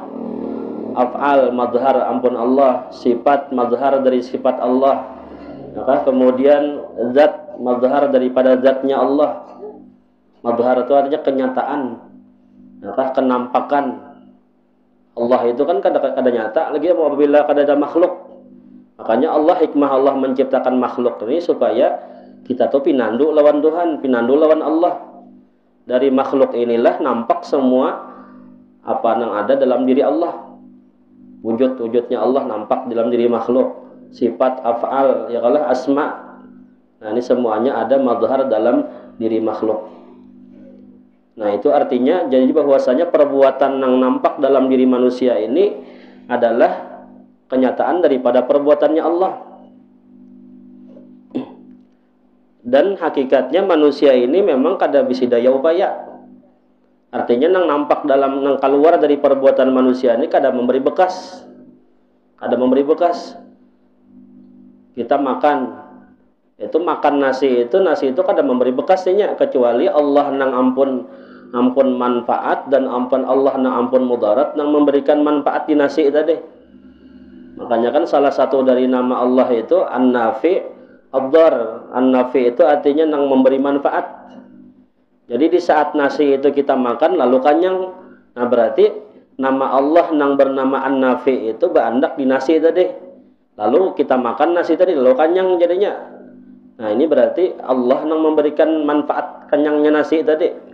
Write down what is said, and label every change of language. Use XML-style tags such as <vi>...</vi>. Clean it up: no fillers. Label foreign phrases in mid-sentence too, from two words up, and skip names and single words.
<id>Af'al, madhar, ampun Allah. Sifat, madhar dari sifat Allah. Maka kemudian zat, madhar daripada zatnya Allah. Madhar itu artinya kenyataan, maka kenampakan. Allah itu kan kadang nyata lagi apabila ada makhluk. Makanya Allah, hikmah Allah menciptakan makhluk ini supaya kita tuh</id> <bjn>pinandu lawan</bjn> <id>Tuhan,</id> <bjn>pinandu lawan</bjn> <id>Allah. Dari makhluk inilah nampak semua apa yang ada dalam diri Allah. Wujud-wujudnya Allah nampak dalam diri makhluk. Sifat, af'al, ya kalau asma. Nah, ini semuanya ada madhar dalam diri makhluk. Nah, itu artinya jadi bahwasanya perbuatan yang nampak dalam diri manusia ini adalah kenyataan daripada perbuatannya Allah. Dan hakikatnya manusia ini memang kada bisa daya upaya. Artinya yang nampak dalam, yang keluar dari perbuatan manusia ini kada memberi bekas. Kada memberi bekas. Kita makan, itu makan nasi itu kada memberi bekasnya, kecuali Allah</id> <bjn>nang ampun</bjn> <id>manfaat dan ampun Allah</id> <bjn>nang ampun</bjn> <id>mudarat nang memberikan manfaat di nasi tadi. Makanya kan salah satu dari nama Allah itu An-Nafi, Ad-Dar. An-Nafi itu artinya nang memberi manfaat. Jadi di saat nasi itu kita makan lalu kenyang, nah berarti nama Allah nang bernama An-Nafi itu berandak di nasi tadi. Lalu kita makan nasi tadi lalu kenyang jadinya. Nah, ini berarti Allah nang memberikan manfaat kenyangnya nasi tadi.</id>